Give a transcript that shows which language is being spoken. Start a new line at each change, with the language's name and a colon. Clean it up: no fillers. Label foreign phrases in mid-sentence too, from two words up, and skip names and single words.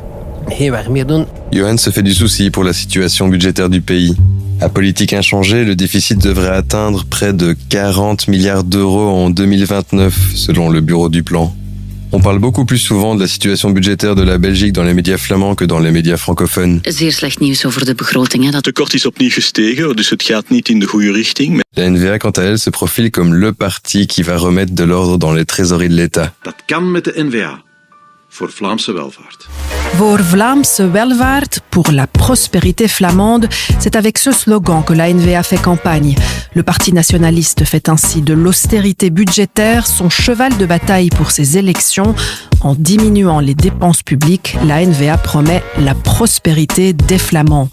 French: Johan se fait du souci pour la situation budgétaire du pays. À politique inchangée, le déficit devrait atteindre près de 40 milliards d'euros en 2029, selon le bureau du plan. On parle beaucoup plus souvent de la situation budgétaire de la Belgique dans les médias flamands que dans les médias francophones.
Dutch: Zeer slecht nieuws over de begroting. Het tekort is opnieuw gestegen, dus het gaat niet in de goede richting.
French: La N-VA, quant à elle, se profile comme le parti qui va remettre de l'ordre dans les trésoreries de l'État.
Dutch: Dat kan met de N-VA. Voor Vlaamse welvaart. Voor Vlaamse welvaart,
French: pour la prospérité flamande, c'est avec ce slogan que la N-VA fait campagne. Le parti nationaliste fait ainsi de l'austérité budgétaire son cheval de bataille pour ses élections. En diminuant les dépenses publiques, la N-VA promet la prospérité des Flamands.